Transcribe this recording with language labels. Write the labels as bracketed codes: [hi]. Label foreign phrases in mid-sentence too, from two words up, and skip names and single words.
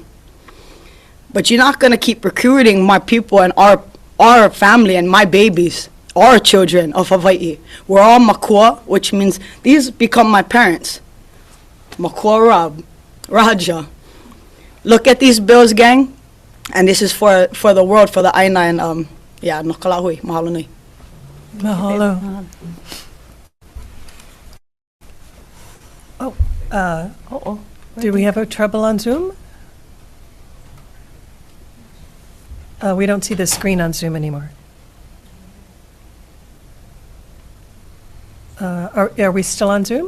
[en] But you're not gonna keep recruiting my people and our family and my babies, our children of Hawaii. We're all Makua, which means these become my parents. Makua Rab, Raja. Look at these bills, gang. And this is for the world, for the Aina, and [haw] no kalahui, mahalo nui. [en] Mahalo. Do we have a trouble on Zoom? We don't see the screen on Zoom anymore. Are we still on Zoom?